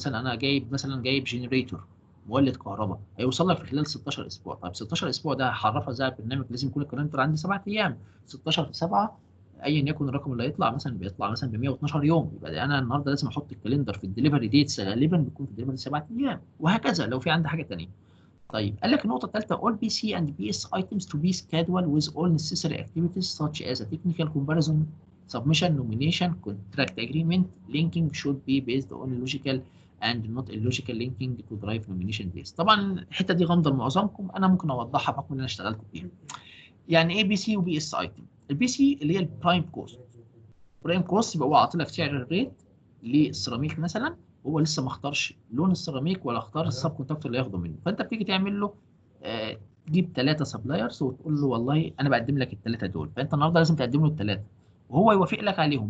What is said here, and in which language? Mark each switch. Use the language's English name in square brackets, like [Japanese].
[Arabic] مثلا انا جايب جنريتور مولد كهرباء، هيوصل لك في خلال 16 اسبوع. طيب 16 اسبوع ده هعرفها ازاي البرنامج؟ لازم يكون الكالندر عندي 7 ايام، 16 في 7 ايا يكن الرقم اللي هيطلع، مثلا بيطلع مثلا ب 112 يوم، يبقى انا النهارده لازم احط الكالندر في الدليفري ديتس، غالبا بيكون في الدليفري 7 ايام، وهكذا لو في عندي حاجه ثانيه. طيب قال لك النقطه الثالثه [English] all PC and PS items to be scheduled with all necessary activities such as a technical comparison, submission, nomination, contract agreement, linking should be based on logical and not illogical linking to drive nomination days. [Arabic] طبعا الحته دي غامضه لمعظمكم، انا ممكن اوضحها بحكم ان انا اشتغلت فيها. يعني ايه بي سي وبي اس ايتم؟ البي سي اللي هي البرايم كوست، برايم كوست يبقى هو عاطي لك سعر الريت للسيراميك مثلا، هو لسه ما اختارش لون السيراميك ولا اختار السب كونتاكتور اللي هياخده منه، فانت بتيجي تعمل له تجيب 3 سبلايرز وتقول له والله انا بقدم لك ال3 دول، فانت النهارده لازم تقدم له ال3 وهو يوافق لك عليهم.